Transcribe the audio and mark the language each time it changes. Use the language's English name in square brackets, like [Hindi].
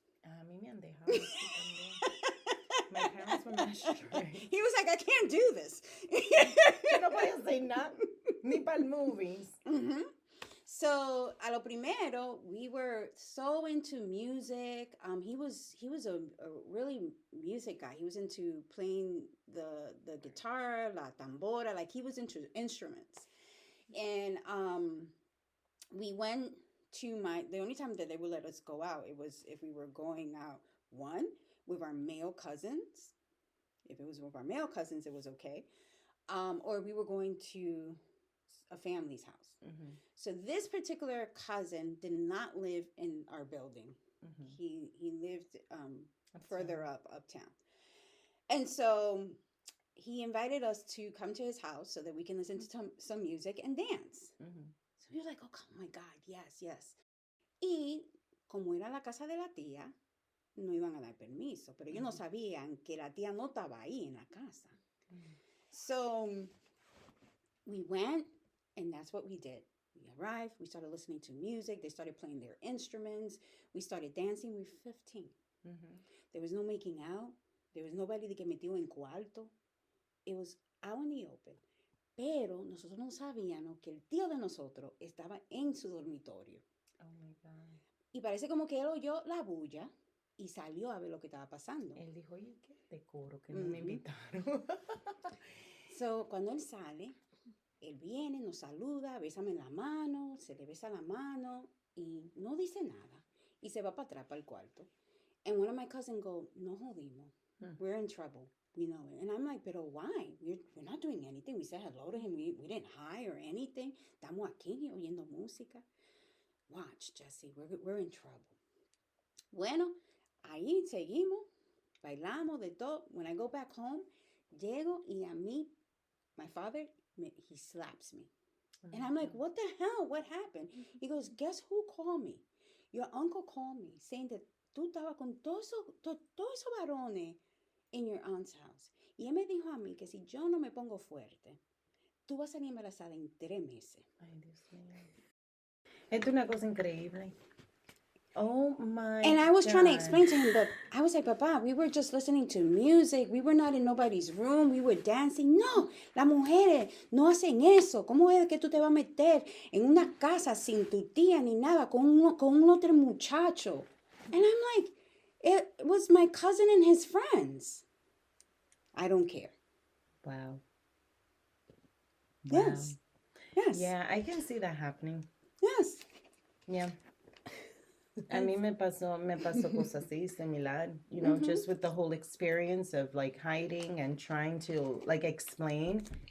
[Spanish] A mí me han dejado así también. [English] My parents were not straight. He was like, I can't do this. [Spanish] Yo no podía hacer nada, ni para el movies. [English] So, [Spanish] a lo primero, [English] we were so into music. He was a really music guy. He was into playing the guitar, la tambora, like he was into instruments. And we went to the only time that they would let us go out, it was if we were going out, one, with our male cousins. If it was with our male cousins, it was okay. Or we were going to a family's house. So this particular cousin did not live in our building. He lived further uptown. And so he invited us to come to his house so that we can listen to some music and dance. So we were like, oh my God, yes. [Spanish] Y como era la casa de la tía, no iban a dar permiso, pero ellos no sabían que la tía no estaba ahí en la casa. [English] So we went, and that's what we did. We arrived. We started listening to music. They started playing their instruments. We started dancing. We were 15. Ujú. There was no making out. There was nobody [Spanish] que metió en cuarto. [English] It was out in the open. [Spanish] Pero nosotros no sabíamos que el tío de nosotros estaba en su dormitorio. [English] Oh my God. [Spanish] Y parece como que él oyó la bulla y salió a ver lo que estaba pasando. Él dijo, oye, qué decoro que no me Ujú. invitaron. So, cuando él sale, él viene, nos saluda, bésame en la mano, se le besa la mano y no dice nada. Y se va para atrás, para el cuarto. [English] And one of my cousins go, [Spanish] no jodimos. [English] We're in trouble. We know it. And I'm like, pero why? We're not doing anything. We said hello to him. We didn't hi or anything. [Spanish] Estamos aquí oyendo música. [English] Watch, Jesse, we're in trouble. [Spanish] Bueno, ahí seguimos, bailamos de todo. [English] When I go back home, [Spanish] llego y a mí, [English] my father, he slaps me. And I'm like, what the hell? What happened? He goes, guess who called me? Your uncle called me saying that [Spanish] tú estabas con todos esos varones [English] in your aunt's house. [Spanish] Y él me dijo a mí que si yo no me pongo fuerte, tú vas a salir embarazada en 3 meses. Ay, Dios mío. Esto es una cosa increíble. [English] Oh my And I was trying to God. explain to him, but I was like, Papa, we were just listening to music. We were not in nobody's room. We were dancing. [Spanish] No, las mujeres no hacen eso. ¿Cómo es que tú te vas a meter en una casa sin tu tía ni nada con un otro muchacho? [English] And I'm like, it was my cousin and his friends. I don't care. Wow. Yes. Yes. Yeah, I can see that happening. Yes. Yeah. [Spanish] A mí me pasó cosas así, similar, [English] you know, just with the whole experience of like hiding and trying to like explain.